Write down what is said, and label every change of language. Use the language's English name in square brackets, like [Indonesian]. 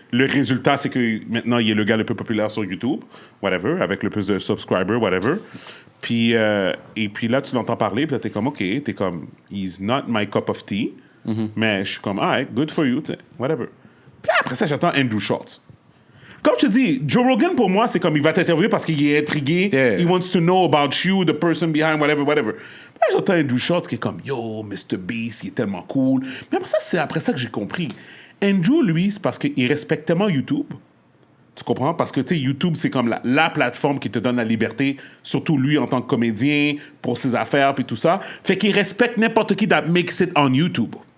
[French] Le résultat, c'est que maintenant, il est le gars le plus populaire sur YouTube, whatever, avec le plus de subscribers, whatever. Puis, et puis là, tu l'entends parler, puis là, t'es comme, OK, t'es comme, [English] he's not my cup of tea. [French] Mm-hmm. Mais je suis comme, [English] all right, good for you, [French] whatever. Puis après ça, j'attends Andrew Schulz. Comme je te dis, Joe Rogan, pour moi, c'est comme il va t'interviewer parce qu'il est intrigué. Yeah. [English] He wants to know about you, the person behind, whatever. [French] Puis là, j'entends Andrew Schulz qui est comme, yo, MrBeast, il est tellement cool. Mais après ça, c'est après ça que j'ai compris. Andrew, lui, c'est parce qu'il respecte tellement YouTube. Tu comprends? Parce que, tu sais, YouTube, c'est comme la plateforme qui te donne la liberté, surtout lui en tant que comédien, pour ses affaires, puis tout ça. Fait qu'il respecte n'importe qui [English] that makes it on YouTube.